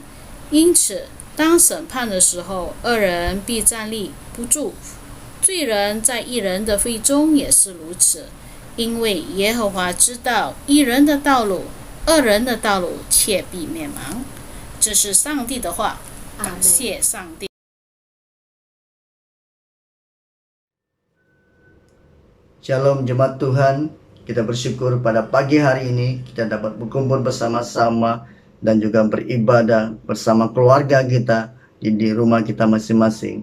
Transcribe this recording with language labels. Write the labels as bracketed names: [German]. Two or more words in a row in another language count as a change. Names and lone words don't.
[Chinese] 因此当审判的时候，恶人必站立不住，罪人在义人的会中也是如此。因为耶和华知道义人的道路，恶人的道路却必灭亡。这是上帝的话，感谢上帝。 [Indonesian] Shalom jemaat Tuhan, kita bersyukur pada pagi hari ini kita dapat berkumpul bersama-sama dan juga beribadah bersama keluarga kita di rumah kita masing-masing.